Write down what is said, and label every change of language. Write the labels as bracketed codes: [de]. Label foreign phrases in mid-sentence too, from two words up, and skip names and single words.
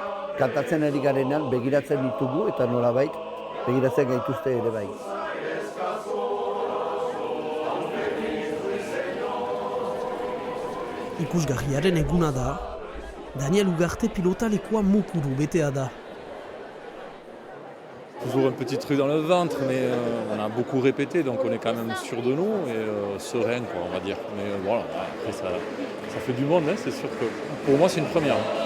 [eu] Kantatzen ari garenan begiratzen ditugu eta nolabait begiratzen gaituzte ere bai. Ikusgarriaren eguna da, Daniel Ugarte pilotalekoa mukuru betea da. [fr] Toujours un petit truc dans le ventre, mais on a beaucoup répété, donc on est quand même sûr de nous et serein, quoi, on va dire. Mais voilà, après ça fait du monde, hein, c'est sûr que pour moi c'est une première.